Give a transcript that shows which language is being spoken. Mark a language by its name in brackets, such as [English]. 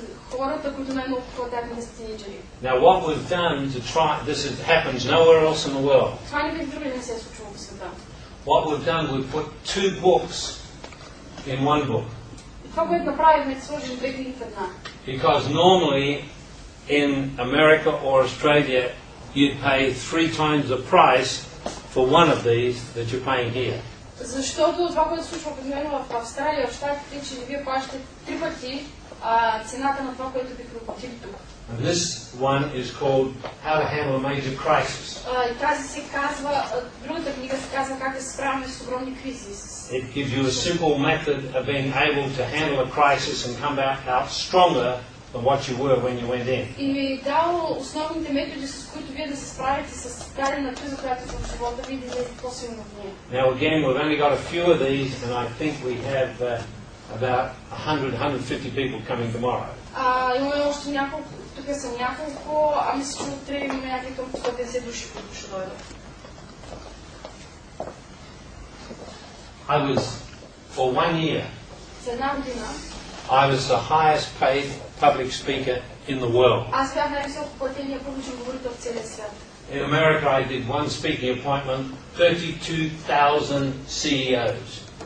[Bulgarian] Хората, които най-много продават са тинейджери. [English] Now what we've done to try, this happens nowhere else in the world. [Bulgarian] Това никъде другаде не се е случило по света. [English] What we've done, we've put 2 books in one book. [Bulgarian] Това, което направихме, е да сложим 2 книги в една. [English] Because normally in America or Australia you'd pay 3 times the price for one of these that you're paying here. [Bulgarian] Защото това, което се случва обикновено в Австралия, в Щатите, че вие плащате 3 пъти цената на това, което бихме платили тук. [English] And this one is called How to Handle a Major Crisis. [Bulgarian] И тази се казва, другата книга се казва как да се справяме с огромни кризи. [English] It gives you a simple method of being able to handle a crisis and come out stronger than what you were when you went in. [Bulgarian] И ви дал основните методи, с които вие да се справите с дадена криза, която е в живота ви, да излезете по-силно в нея. [English] Now again, we've only got a few of these, and I think we have about 150 people coming tomorrow. [Bulgarian] Имаме още няколко, тук са няколко, мисля, че утре имаме някакви към 150 души, които ще дойдат. [English] I was, for 1 year, [Bulgarian] За една година, [English] I was the highest paid public speaker in the world. [Bulgarian] Аз бях най-високо платения публичен говорител в целия свят. [English] In America, I did one speaking appointment, 32,000 CEOs.